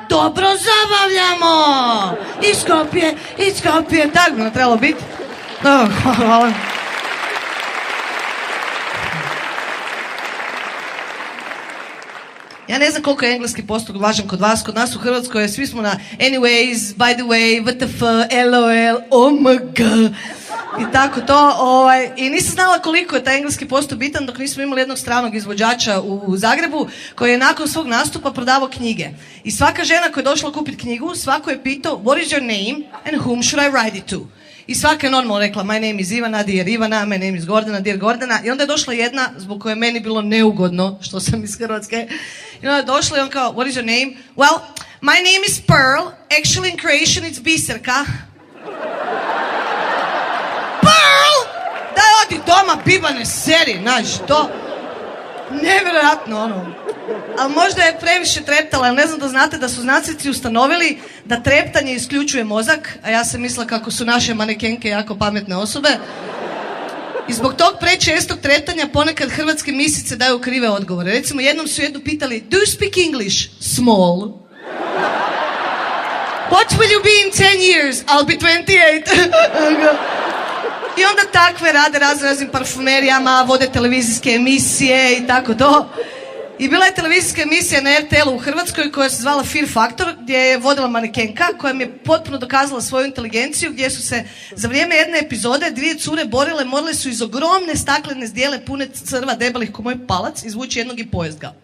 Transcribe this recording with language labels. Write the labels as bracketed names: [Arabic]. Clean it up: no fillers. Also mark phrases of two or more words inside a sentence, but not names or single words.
[Croatian] Dobro zabavljamo! Iz Skopje, tako bi nam trebalo biti. Hvala. Ja ne znam koliko je engleski postupak važan kod vas, kod nas u Hrvatskoj, svi smo na [English] anyways, by the way, WTF, LOL, OMG [Croatian] i tako to. I nisam znala koliko je taj engleski postupak bitan dok nismo imali jednog stranog izvođača u Zagrebu koji je nakon svog nastupa prodavao knjige. I svaka žena koja je došla kupiti knjigu, svako je pitao [English] what is your name and whom should I write it to? [Croatian] I svaka je normalno rekla [English] my name is Ivana, dear Ivana, my name is Gordana, dear Gordana. [Croatian] I onda je došla jedna zbog koje je meni bilo neugodno što sam iz Hrvatske. I onda je došla i on kao, [English] what is your name? Well, my name is Pearl, actually in Croatian it's Biserka. Pearl! [Croatian] Daj odi doma, bibane seri, znaš, to... Nevjerojatno, Ali možda je previše treptala, jer ne znam da znate da su znanstvenici ustanovili da treptanje isključuje mozak, a ja sam mislila kako su naše manekenke jako pametne osobe. I zbog tog prečestog tretanja ponekad hrvatske misice daju krive odgovore. Recimo, jednom su jednu pitali, [English] do you speak English? Small. What will you be in 10 years? I'll be 28. [Croatian] I onda takve rade raznim parfumerijama, vode televizijske emisije i tako to. I bila je televizijska emisija na RTL-u u Hrvatskoj koja se zvala Fear Factor, gdje je vodila manekenka koja mi je potpuno dokazala svoju inteligenciju, gdje su se za vrijeme jedne epizode dvije cure borile, morale su iz ogromne staklene zdjele pune crva debelih ko moj palac izvući jednog i pojest ga.